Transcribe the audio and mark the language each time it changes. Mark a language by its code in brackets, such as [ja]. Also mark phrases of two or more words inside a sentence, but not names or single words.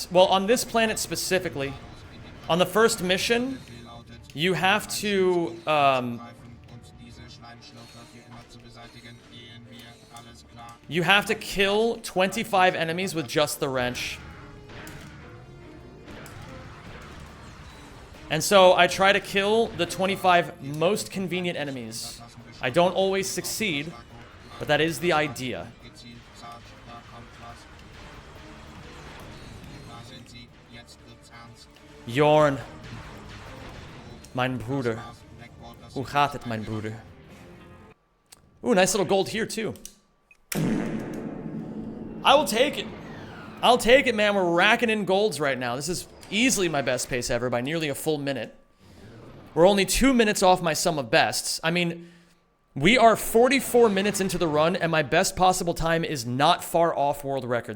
[en] Well, on this planet specifically, on the first mission, you have to, you have to kill 25 enemies with just the wrench. And so I try to kill the 25 most convenient enemies. I don't always succeed, but that is the idea. Jorn. [de] Mein Bruder. [nl] Hoe gaat het, [de] mein Bruder? [en] Ooh, nice little gold here, too. I will take it. I'll take it, man. We're racking in golds right now. This is easily my best pace ever by nearly a full minute. We're only 2 minutes off my sum of bests. I mean, We are 44 minutes into the run, and my best possible time is not far off world record.